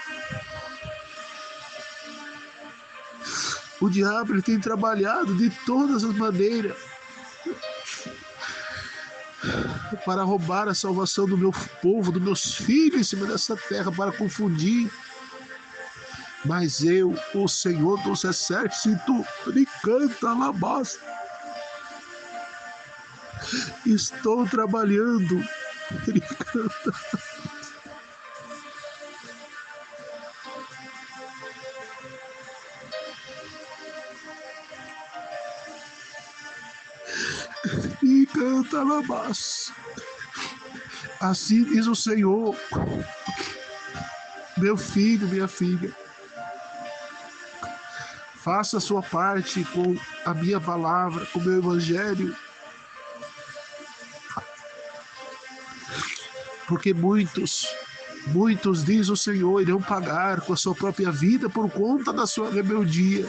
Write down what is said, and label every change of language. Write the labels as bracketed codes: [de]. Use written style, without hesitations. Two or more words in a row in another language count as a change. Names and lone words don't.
[pt] O diabo ele tem trabalhado de todas as maneiras para roubar a salvação do meu povo, dos meus filhos em cima dessa terra, para confundir. Mas eu, o Senhor dos Exércitos, ricanta labas, estou trabalhando, ricanta. Ricanta labas. Assim diz o Senhor, meu filho, minha filha. Faça a sua parte com a minha palavra, com o meu evangelho. Porque muitos, diz o Senhor, irão pagar com a sua própria vida por conta da sua rebeldia.